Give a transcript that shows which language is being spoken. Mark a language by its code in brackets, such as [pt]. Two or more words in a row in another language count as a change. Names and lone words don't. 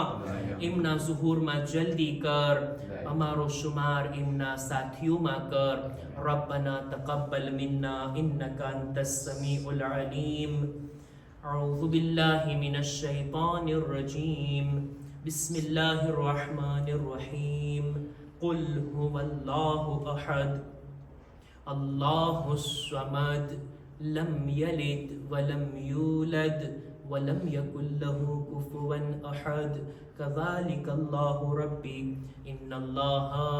[gu] એમના ઝુહૂરમાં જલ્દી કર, અમારો શુમાર એમના સાથીઓમાં કર. [ar] ربنا تقبل منا إنك أنت السميع العليم. أعوذ بالله من الشيطان الرجيم. بسم الله الرحمن الرحيم. قل هو الله أحد الله الصمد لم يلد ولم يولد ولم يكن له كفوا أحد كذلك الله ربي إن الله